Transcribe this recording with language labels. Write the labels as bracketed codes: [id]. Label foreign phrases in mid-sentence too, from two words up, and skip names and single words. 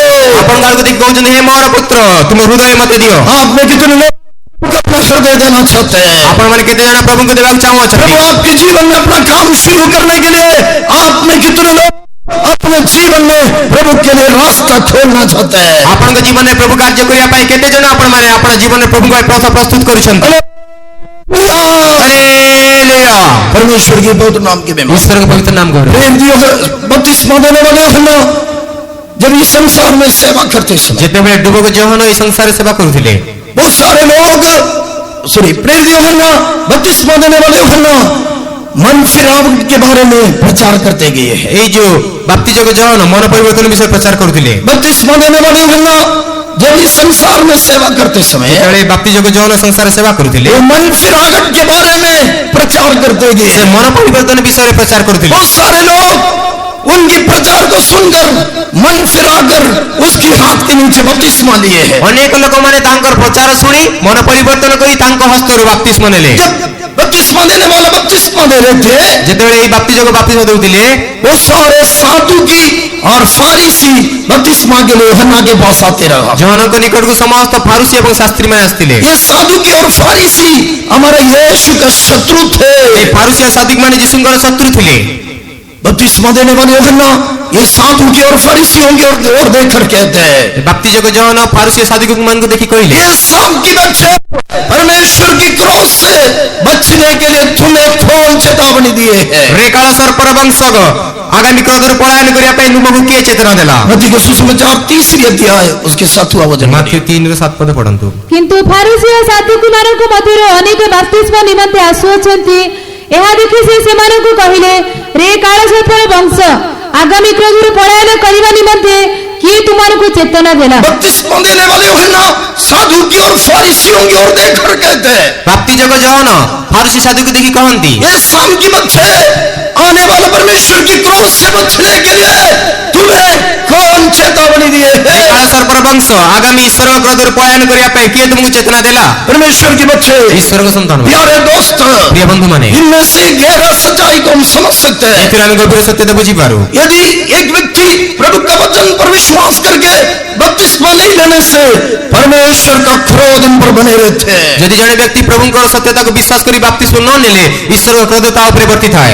[or] ଆପଣଙ୍କ ଆଡ଼କୁ ଦେଖି କହୁଛନ୍ତି ହେ ମୋର ପୁତ୍ର ତୁମ ହୃଦୟ ମୋତେ ଦିଅ। [hi] आप में कितने लोग अपना हृदय देना चाहते हैं? [or] ଆପଣମାନେ କେତେ ଜଣ ପ୍ରଭୁଙ୍କୁ ଦେବାକୁ ଚାହୁଁଅଛନ୍ତି? [hi] प्रभु आपके जीवन में अपना काम शुरू करने के लिए आप में कितने लोग अपने जीवन में प्रभु के लिए रास्ता खोलना चाहते हैं? [or] ଆପଣଙ୍କ ଜୀବନରେ ପ୍ରଭୁ କାର୍ଯ୍ୟ କରିବା ପାଇଁ କେତେ ଜଣ ଆପଣମାନେ ଆପଣ ଜୀବନରେ ପ୍ରଭୁଙ୍କ ପାଇଁ ପଥ ପ୍ରସ୍ତୁତ କରୁଛନ୍ତି? ହାଲେଲୁୟା। [hi] परमेश्वर की पवित्र नाम के बेमा [or] ଈଶ୍ୱରଙ୍କ ପବିତ୍ର नाम ଗୌରବ। [hi] बपतिस्मा देने वाले यूहन्ना जब इस संसार में सेवा करते समय [or] ଯେତେବେଳେ ଡୁବକ ଯୋହାନ ଏହି ସଂସାରରେ ସେବା କରୁଥିଲେ [hi] बहुत सारे लोग प्रेरित यूहन्ना, बपतिस्मा देने वाले यूहन्ना मन फिरावट के बारे में प्रचार करते गए हैं। [or] ଏଇ ଯୋଉ ବାପ୍ତିଜକ ଯୋହାନ ମନ ପରିବର୍ତ୍ତନ ବିଷୟରେ ପ୍ରଚାର କରୁଥିଲେ। [hi] बपतिस्मा देने वाले यूहन्ना जब इस संसार में सेवा करते समय [or] ଯେତେବେଳେ ବାପ୍ତିଜକ ଯୋହାନ ସଂସାରରେ ସେବା କରୁଥିଲେ [hi] वो मन फिरावट के बारे में प्रचार करते गए। [or] ସେ ମନ ପରିବର୍ତ୍ତନ ବିଷୟରେ ପ୍ରଚାର କରୁଥିଲେ। [hi] बहुत सारे लोग उनके प्रचार को सुनकर मन फिराकर उसकी हाथ के नीचे बपतिस्मा लिए हैं। [or] ଅନେକ ଲୋକମାନେ ତାଙ୍କର ପ୍ରଚାର ଶୁଣି ମନ ପରିବର୍ତ୍ତନ କରି ତାଙ୍କ ହସ୍ତରୁ ବାପ୍ତିସ୍ମ ନେଲେ। [hi] जब बपतिस्मा देने वाला बपतिस्मा दे रहे थे, [or] ଯେତେବେଳେ ଏହି ବାପ୍ତିଜକ ବାପ୍ତିସ୍ମ ଦେଉଥିଲେ [hi] वो सारे सादुकी और फारिसी बपतिस्मा के लिए यूहन्ना के पास आते रहा। [or] ଯୋହାନଙ୍କ ନିକଟକୁ ସମସ୍ତ ଫାରୁସି ଏବଂ ଶାସ୍ତ୍ରୀମାନେ ଆସିଥିଲେ। [hi] ये सादुकी और फारिसी हमारे यीशु का शत्रु थे। [or] ଏ ଫାରୁସି ଓ ସାଦିକମାନେ ଯୀଶୁଙ୍କର ଶତ୍ରୁ ଥିଲେ। [hi] बपतिस्मा देने वाले यूहन्ना ये सादुकी और फरीसियों की ओर देखकर कहते हैं, [or] ବାପ୍ତିଜକ ଯୋହାନ ଫାରୁସି ଓ ସାଦିକମାନଙ୍କୁ ଦେଖି କହିଲେ [hi] ये सांप की बच्चे परमेश्वर की क्रोध से बचने के लिए तुम्हें कौन चेतावनी दिए है? [or] ରେକାଳ ସର୍ପର ବଂଶକ ଆଗାମୀ କ୍ରୋଧରୁ ପଳାୟନ କରିବା ପାଇଁ ତୁମକୁ କିଏ ଚେତନା ଦେଲା? [hi] मत्ती के सुसमाचार 3 अध्याय उसके 7वां वचन। [or] ମାଥ୍ୟୁ 3 ର 7 ପଦ ପଢନ୍ତୁ। କିନ୍ତୁ ଫାରୁସି ଓ ସାଦୁକୀମାନଙ୍କ ମଧ୍ୟରୁ ଅନେକ ବାପ୍ତିସ୍ମ ନିମନ୍ତେ ଆସୁଅଛନ୍ତି। ଏହା ଦେଖି ସେ ସେମାନଙ୍କୁ କହିଲେ, ରେ କାଳସର୍ପର ବଂଶ ଆଗାମୀ କ୍ରୋଧରୁ ପଳାୟନ କରିବା ନିମନ୍ତେ କିଏ ତୁମମାନଙ୍କୁ ଚେତନା ଦେଲା? [hi] बपतिस्मा देने वाले यूहन्ना सादुकी और फरीसियों की ओर देखकर कहते हैं, [or] ବାପ୍ତିଜକ ଯୋହାନ ଫାରୁସି ସାଦିକୁ ଦେଖି କହନ୍ତି [hi] ये सांप की बच्चे आने वाले परमेश्वर की क्रोध से बचने के लिए तुम्हें कौन चेतावनी दिए है? [or] ରେକାଳ ସର୍ପର ବଂଶ ଆଗାମୀ ଈଶ୍ୱରଙ୍କ କ୍ରୋଧରୁ ପଳାୟନ କରିବା ପାଇଁ କିଏ ତୁମକୁ ଚେତନା ଦେଲା? [hi] परमेश्वर के बच्चे, [or] ଈଶ୍ୱରଙ୍କ ସନ୍ତାନ [hi] प्यारे दोस्त, [or] ପ୍ରିୟ ବନ୍ଧୁ ମାନେ [hi] इनमें से गहरा सच्चाई को हम समझ सकते हैं। [or] ଏଥିରେ ଆମେ ଗଭୀର ସତ୍ୟତା ବୁଝି ପାରୁ। [hi] यदि एक व्यक्ति प्रभु का वचन पर विश्वास करके बपतिस्मा नहीं लेने से परमेश्वर का क्रोध इन पर बने रहते हैं। [or] ଯଦି ଜନେ ବ୍ୟକ୍ତି ପ୍ରଭୁଙ୍କର ସତ୍ୟତା କୋ ବିଶ୍ୱାସ କରି ବାପ୍ତିସ୍ମ ନ ଲେଲେ ଈଶ୍ୱର କା କ୍ରୋଧ ତା ଉପରେ ବର୍ତ୍ତିତ ହେ।